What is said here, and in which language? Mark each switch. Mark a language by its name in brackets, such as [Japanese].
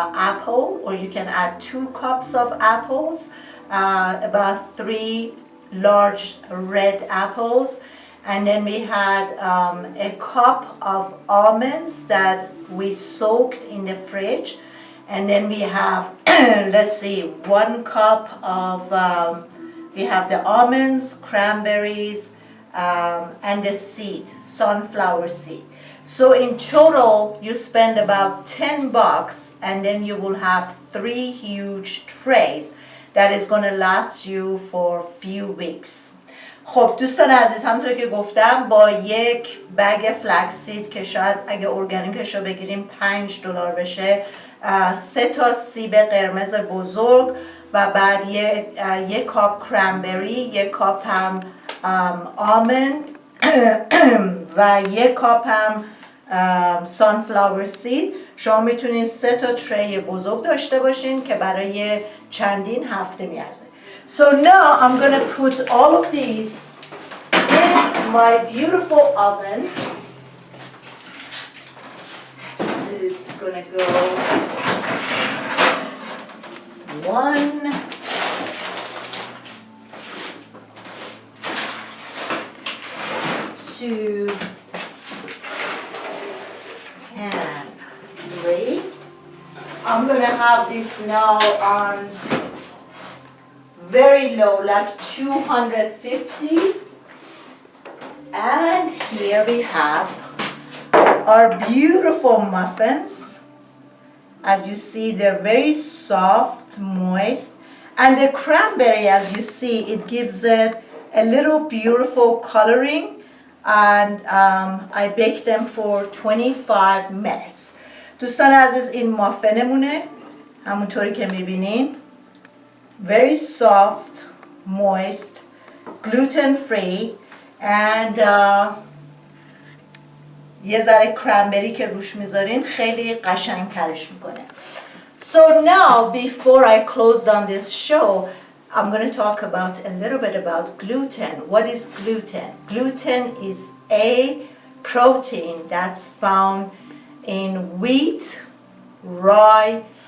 [English] apple, or you can add 2 cups of apples, about 3 large red apples, and then we had a cup of almonds that we soaked in the fridge, and then we have let's see, 1 cup of we have the almonds, cranberries, and the seed, sunflower seed. So in total you spend about $10, and then you will have 3 huge trays that is going to last you for few weeks. [Persian] خب دوستان عزیز، همونطور که گفتم با یک بگ فلکسید که شاید اگه ارگانیکش رو بگیریم $5 بشه، 3 تا سیب قرمز بزرگ و بعد یک کاپ کرنبری، 1 کاپ هم آمند و 1 کاپ هم sunflower seed. شما میتونید 3 تا تری بزرگ داشته باشین که برای چندین هفته میارزه. [English] So now I'm going to put all of these in my beautiful oven. It's going to go 1, 2, and 3. I'm going to have this now on very low, like 250. And here we have our beautiful muffins. As you see, they're very soft, moist. And the cranberry, as you see, it gives it a little beautiful coloring. And I baked them for 25 minutes. [Persian] دوستان عزیز، این مافنمونه همونطوری که میبینین. [English] Very soft, moist, gluten-free, and [Persian] یه ذره کرنبری که روش میذارین خیلی قشنگ ترش میکنه. [English] So now, before I close down this show, I'm going to talk about a little bit about gluten. What is gluten? Gluten is a protein that's found in wheat, rye,